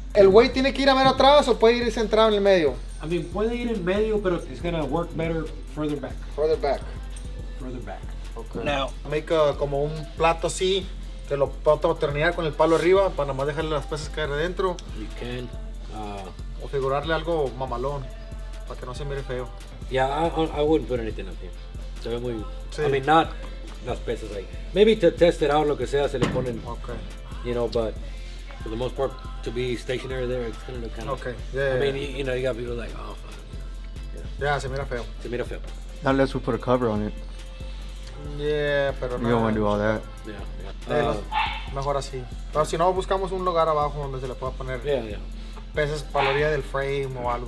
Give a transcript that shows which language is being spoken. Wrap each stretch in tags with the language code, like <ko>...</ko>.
<es>¿El güey tiene que ir a ver atrás o puede ir centrado en el medio?</es> <en>I mean,</en> <es>puede ir en medio, pero</es> <en>it's gonna work better further back. Further back. Further back. Okay. Now,</en> <es>Make como un plato así, que lo puedo terminar con el palo arriba para nada más dejarle las piezas caer adentro.</es> <en>you can.</en> <es>O figurarle algo mamalón, para que no se mire feo.</es> <en>Yeah, I wouldn't put anything up here.</en> <es>Se ve muy... Sí.</es> <en>I mean, not</en> <es>las piezas ahí.</es> <en>Maybe to test it out,</en> <es>lo que sea, se le ponen,</es> <en>Okay. but for the most part, to be stationary there, it's gonna look kind of... Okay. Yeah. I mean, you got people like, oh, fuck.</en> <es>Ya, se mira feo. Se mira feo.</es> <en>Not unless we put a cover on it. Yeah, pero You don't want to do all that. Yeah.</en> <es>Mejor así. Pero si no, buscamos un lugar abajo donde se le pueda poner</es> <en>Yeah.</en> <es>peces para la orilla del frame o algo.</es>